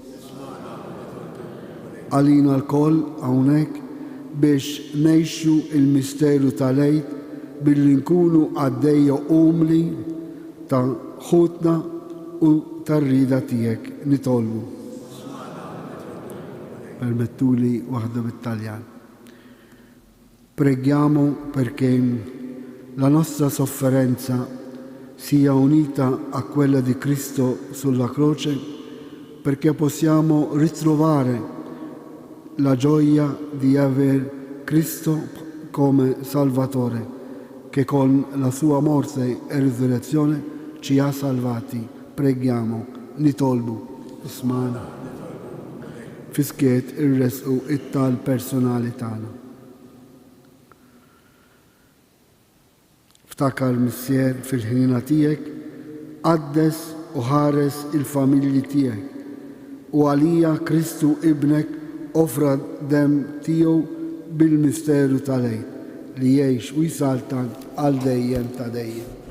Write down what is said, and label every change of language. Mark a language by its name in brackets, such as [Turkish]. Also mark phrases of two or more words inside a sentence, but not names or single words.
[Maltese] Għalina l-koll hawnhekk biex ngħixu il-misteru tal-Għid billi nkunu għaddejja umli ta' ħutna u tar-rieda tiegħek nitolbu. Permettuli waħda bit-Taljan. [Italian] Preghiamo perché la nostra sofferenza sia unita a quella di Cristo sulla croce, perché possiamo ritrovare la gioia di aver Cristo come Salvatore, che con la sua morte e risurrezione ci ha salvati. Preghiamo, [Maltese] nitolbu, ismana, fiskiet irresqu it-tal personali tagħna. Ftakar Missier fil-ħinina tiegħek, qaddes u ħares il-familji tiegħek u għalija Kristu ibnek offra dem tiegħu bil-misteru tal-Għid li jgħix u jsaltan għal dejjem ta' dejjem.